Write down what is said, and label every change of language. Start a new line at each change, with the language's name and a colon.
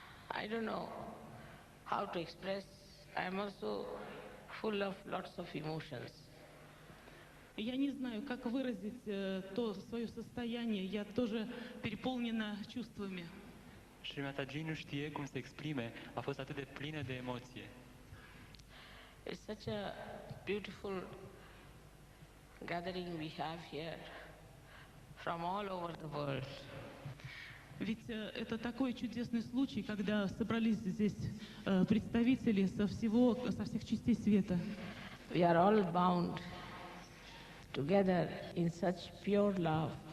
English: I don't know how to express. I am also full of lots of emotions.
Russian: Я не знаю, как выразить то свое состояние. Я тоже переполнена чувствами.
Romanian: Shri Mataji nu știe cum să exprime. A fost atât de plină de emoție.
English: It's such a beautiful gathering we have here from all over the world.
Russian: Ведь это такой чудесный случай, когда собрались здесь представители со всех частей света.
English: We are all bound together in such pure love.